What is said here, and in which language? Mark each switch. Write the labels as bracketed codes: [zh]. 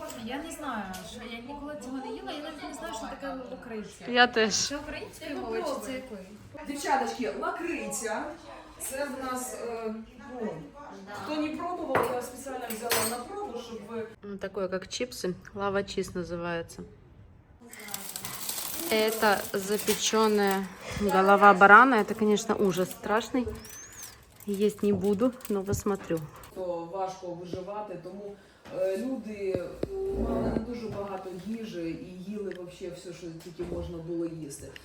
[uk] Я не знаю, що я ніколи цього не їла, я навіть не знаю, що таке лакриця. Я теж. Це українською мовою чи це якою? Дівчаточки, лакриця. Це в нас, ну, хто не пробував, я спеціально взяла на пробу, щоб ви... [ru] Такое, как чипсы. Лава чиз называется. Это запеченная голова барана. Это, конечно, ужас страшный. Есть не буду, но посмотрю. [uk] То важко виживати, тому Люди мали не дуже багато їжі і їли взагалі все, що тільки можна було їсти.